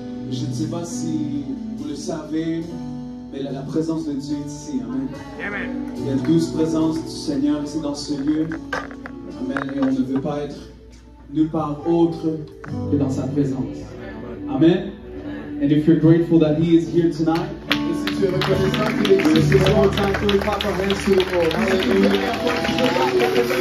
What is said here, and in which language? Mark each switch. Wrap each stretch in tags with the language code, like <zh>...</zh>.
<fr>Je ne sais pas si vous le savez, mais la présence de Dieu est ici. Amen. Amen. Il y a une douce présence du Seigneur ici dans ce lieu. Amen. Et on ne veut pas être nulle part autre que dans sa présence. Amen.</fr> <en>And if you're grateful that He is here tonight,</en> <fr>Et si tu es reconnaissant qu'il existe, c'est vraiment temps que nous</fr> <en>clap our hands to the Lord. Hallelujah.</en>